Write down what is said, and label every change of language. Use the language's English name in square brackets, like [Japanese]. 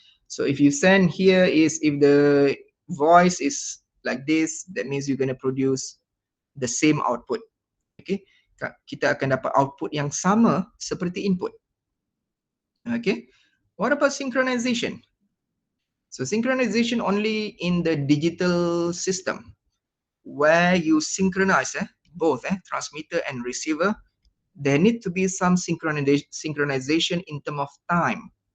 [English] So if you send here is, if the voice is like this, that means you're going to produce the same output. Okay, [Malay] kita akan dapat output yang sama seperti input. Okay. [English] What about synchronization? So synchronization only in the digital system where you synchronize both transmitter and receiver. There need to be some synchronization in terms of time.